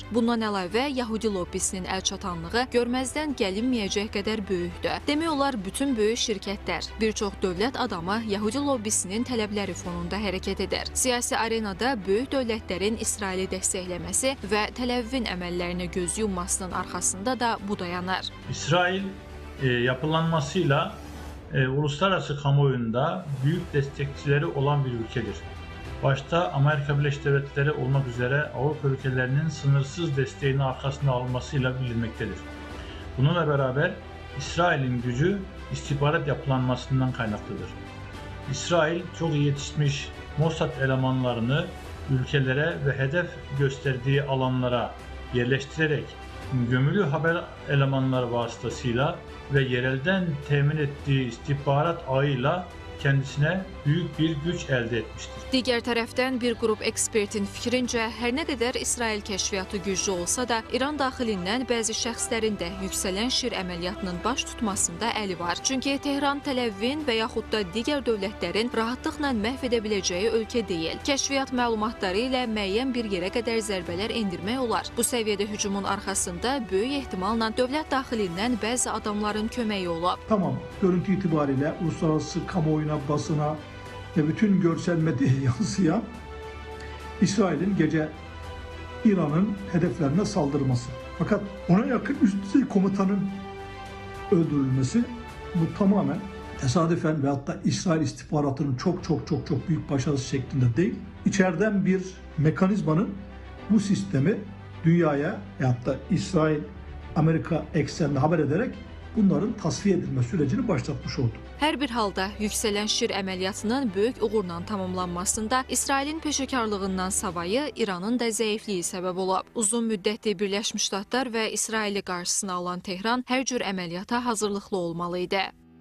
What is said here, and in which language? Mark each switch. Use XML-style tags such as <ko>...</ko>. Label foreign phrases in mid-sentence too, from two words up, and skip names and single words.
<az>Bundan əlavə, Yahudi lobbisinin əlçatanlığı görməzdən gəlinməyəcək qədər böyükdür. Demək olar, bütün böyük şirkətlər, bir çox dövlət adamı Yahudi lobbisinin tələbləri fonunda hərəkət edir. Siyasi arenada böyük dövlətlərin İsraili dəstəkləməsi və Təl-Əvivin əməllərini göz yummasının arxasında da bu dayanır.</az> <tr>İsrail yapılanmasıyla uluslararası kamuoyunda büyük destekçileri olan bir ülkedir. Başta Amerika Birleşik Devletleri olmak üzere Avrupa ülkelerinin sınırsız desteğini arkasına almasıyla bilinmektedir. Bununla beraber İsrail'in gücü istihbarat yapılanmasından kaynaklıdır. İsrail çok iyi yetişmiş Mossad elemanlarını ülkelere ve hedef gösterdiği alanlara yerleştirerek gömülü haber elemanları vasıtasıyla ve yerelden temin ettiği istihbarat ağıyla kendisine büyük bir güç</tr> <az>əldə etmişdir. Digər tərəfdən bir qrup ekspertin fikrincə, hər nə qədər İsrail kəşfiyyatı güclü olsa da, İran daxilindən bəzi şəxslərin də yüksələn şir əməliyyatının baş tutmasında əli var. Çünki Tehran Təl-Əvivin və yaxud da digər dövlətlərin rahatlıqla məhv edə biləcəyi ölkə deyil. Kəşfiyyat məlumatları ilə müəyyən bir yerə qədər zərbələr endirmək olar. Bu səviyyədə hücumun arxasında böyük ehtimalla dövlət daxilindən bəzi adamların köməyi olub.</az> <tr>Tamam, görüntü itibariyle uluslararası kamuoyuna, basına ve bütün görsel medyaya yansıyan İsrail'in gece İran'ın hedeflerine saldırması. Fakat ona yakın üst düzey komutanın öldürülmesi Bu tamamen tesadüfen ve hatta İsrail istihbaratının çok büyük başarısı şeklinde değil. İçeriden bir mekanizmanın bu sistemi dünyaya ve hatta İsrail, Amerika eksenli haber ederek bunların tasfiye edilme sürecini başlatmış oldu.</tr> <az>Hər bir halda yüksələn Şir əməliyyatının böyük uğurla tamamlanmasında İsrailin peşəkarlığından savayı İranın da zəifliyi səbəb olub. Uzun müddətli Birləşmiş Ştatlar və İsraili qarşısına alan Tehran hər cür əməliyyata hazırlıqlı olmalı idi.</az>